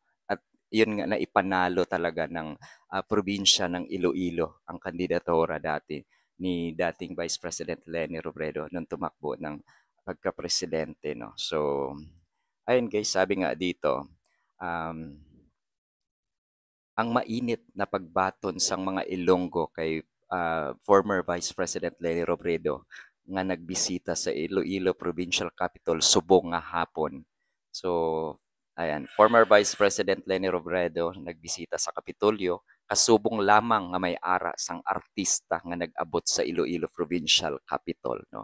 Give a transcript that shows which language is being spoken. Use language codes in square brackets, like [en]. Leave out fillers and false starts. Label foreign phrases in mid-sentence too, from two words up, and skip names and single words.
[tl] At yun nga na ipanalo talaga ng probinsya ng Iloilo ang kandidatura dati ni dating Vice President Leni Robredo nung tumakbo ng pagka-presidente, no. So ayun guys, sabi nga dito, [hil] um, ang mainit na pagbaton sang mga Ilonggo kay [en] former Vice President [hil] Leni Robredo nga nagbisita sa Iloilo Provincial Capital subong nga hapon. So, ayan, [en] former Vice President [hil] Leni Robredo nagbisita sa Kapitolyo kasubong lamang nga may ara sang artista nga nag-abot sa Iloilo Provincial Capital, no.